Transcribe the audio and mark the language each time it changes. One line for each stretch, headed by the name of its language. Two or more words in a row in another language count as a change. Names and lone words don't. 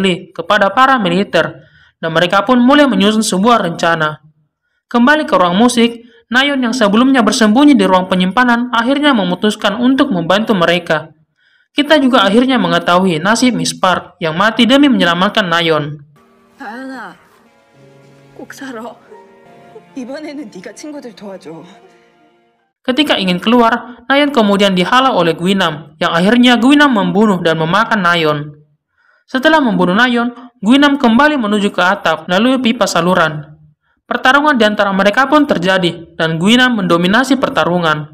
Indonesian: Lee kepada para militer, dan mereka pun mulai menyusun sebuah rencana. Kembali ke ruang musik, Nayeon yang sebelumnya bersembunyi di ruang penyimpanan akhirnya memutuskan untuk membantu mereka. Kita juga akhirnya mengetahui nasib Miss Park yang mati demi menyelamatkan Nayeon.
Korean: 나연아, 꼭 살아. 이번에는 네가 친구들 도와줘.
Indonesian: Ketika ingin keluar, Nayeon kemudian dihalau oleh Guinam, yang akhirnya Guinam membunuh dan memakan Nayeon. Setelah membunuh Nayeon, Guinam kembali menuju ke atap melalui pipa saluran. Pertarungan di antara mereka pun terjadi, dan Guinam mendominasi pertarungan.